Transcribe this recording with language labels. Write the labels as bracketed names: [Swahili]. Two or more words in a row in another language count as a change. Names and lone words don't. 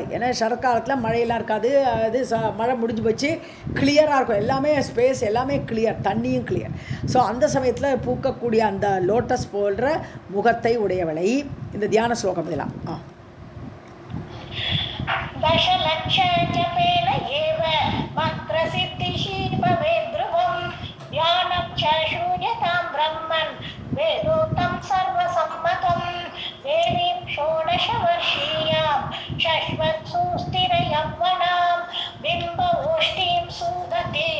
[Tamil] ஏன்னா சரத்காலத்தில் மழையெல்லாம் இருக்காது, அது மழை முடிஞ்சு போச்சு, கிளியராக இருக்கும், எல்லாமே ஸ்பேஸ் எல்லாமே கிளியர், தண்ணியும் கிளியர். ஸோ அந்த சமயத்தில் பூக்கக்கூடிய அந்த லோட்டஸ் போன்ற முகத்தை உடையவளை. இந்த தியான ஸ்லோகம் இதெல்லாம் [Sanskrit] दशलक्षजपेन एव मन्त्रसिद्धिः भवेत् ध्रुवं ध्यानं च श्रूयतां ब्रह्मन् वेदोक्तं सर्वसम्मतं देवीं षोडशवर्षीयां शश्वत्सुस्थिरयौवनां बिम्बओष्ठीं सुदतीं